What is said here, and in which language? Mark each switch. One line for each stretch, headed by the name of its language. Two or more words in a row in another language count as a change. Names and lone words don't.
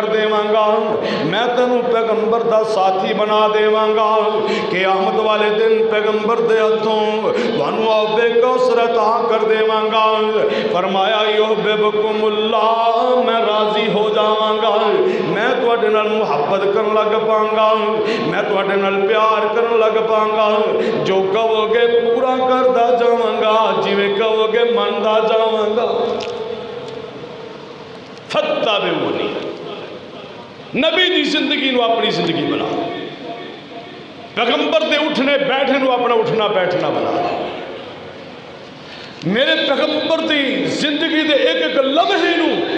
Punjabi: دیواں گا، میں تینوں پیغمبر دا ساتھی بنا دیواں گا، قیامت والے دن پیغمبر دے ہتھوں تمہیں آب کوثر عطا کر دیواں گا، فرمایا
Arabic: یحببکم اللہ،
Punjabi: میں راضی ہو جاواں گا، میں تواڈے نال محبت کرن لگ پاں گا، میں تواڈے نال پیار کرن لگ پاں گا، جو کہو گے پورا کردا جاواں گا، جویں کہو گے مندا جاواں گا، فاتبعونی، نبی دی زندگی نو اپنی زندگی بنا، پیغمبر دے اٹھنے بیٹھنے نو اپنا اٹھنا بیٹھنا بنا، میرے پیغمبر دی زندگی دے ایک ایک لمحے نو